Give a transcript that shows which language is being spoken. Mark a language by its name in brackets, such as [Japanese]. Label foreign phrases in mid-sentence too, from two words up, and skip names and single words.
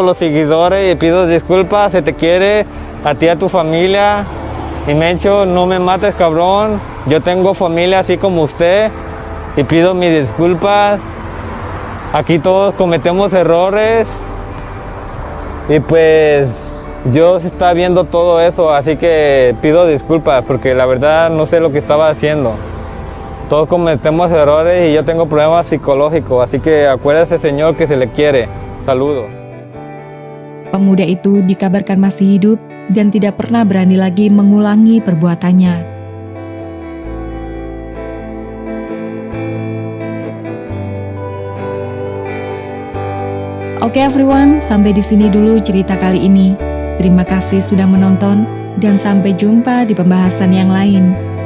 [Spanish] los seguidores y pido disculpas, se te quiere, a ti y a tu familia, y Mencho, no me mates, cabrón, yo tengo familia así como usted, y pido mis disculpas, aquí todos cometemos errores, y pues yo estaba viendo todo eso, así que pido disculpas porque la verdad no sé lo que estaba haciendo. Todos cometemos errores y yo tengo problemas psicológicos, así que acuérdese señor que se le quiere. Saludos. [Indonesian] Pemuda itu dikabarkan masih hidup dan tidak pernah berani lagi mengulangi perbuatannya. Oke everyone, sampai di sini dulu cerita kali ini. Terima kasih sudah menonton dan sampai jumpa di pembahasan yang lain.